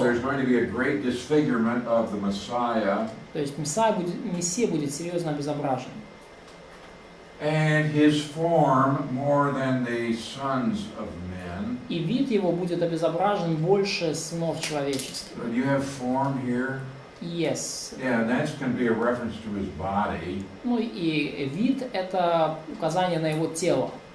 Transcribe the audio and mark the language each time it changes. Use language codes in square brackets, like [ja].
[en] there's going to be a great disfigurement of the Messiah. [ru] То есть Мессия будет серьезно обезображен. [en] And his form more than the sons of men. [ru] И вид его будет обезображен больше сынов человеческих. [en] Do you have form here? Yes. Yeah, that's going to be a reference to his body. [ru] Ну и вид — это указание на его тело.